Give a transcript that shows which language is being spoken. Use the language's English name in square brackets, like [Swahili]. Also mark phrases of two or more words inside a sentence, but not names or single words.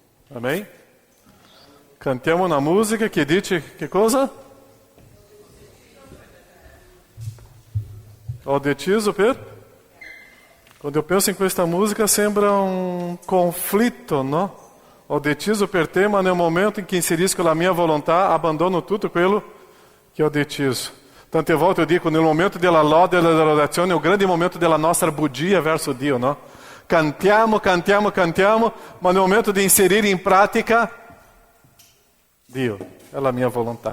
[Italian] Amém? Cantiamo una musica che dice che cosa? Ho deciso per? [Portuguese] Quando eu penso em questa música sembra um conflito, não? [Italian] Ho deciso per te, ma nel momento [Portuguese] em que [Italian] inserisco la mia volontà, abbandono tutto quello che ho deciso. Tante volte eu dico, nel momento della lode e della adorazione, è il grande momento della nostra bugia verso Dio, no? Cantiamo, ma nel momento di inserire in pratica, Dio, è la mia volontà.